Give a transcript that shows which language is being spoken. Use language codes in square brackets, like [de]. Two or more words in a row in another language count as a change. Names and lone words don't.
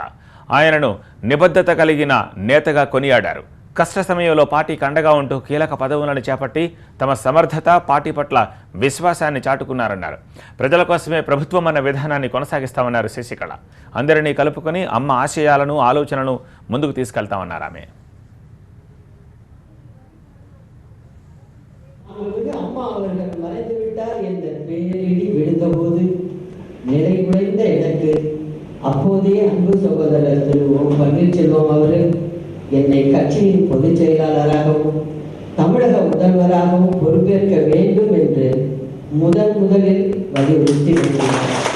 [te] ఆయనను నిబద్ధత కలిగిన నేతగా కొనియాడారు. కష్ట సమయంలో పార్టీకి అండగా ఉంటూ కీలక పదవులను చేపట్టి తమ సమర్థత, పార్టీ పట్ల విశ్వాసాన్ని చాటుకున్నారన్నారు. ప్రజల కోసమే ప్రభుత్వం అన్న విధానాన్ని కొనసాగిస్తామన్నారు శశికళ. అందరినీ కలుపుకొని అమ్మ ఆశయాలను, ఆలోచనలను ముందుకు తీసుకెళ్తామన్నారు ఆమె. [ta] அப்போதைய அன்பு சகோதரர் திரு பன்னீர்செல்வம் அவர்கள் என்னை கட்சியின் பொதுச் செயலாளராகவும் தமிழக முதல்வராகவும் பொறுப்பேற்க வேண்டும் என்று முதலில் வலியுறுத்தி வருகிறார்.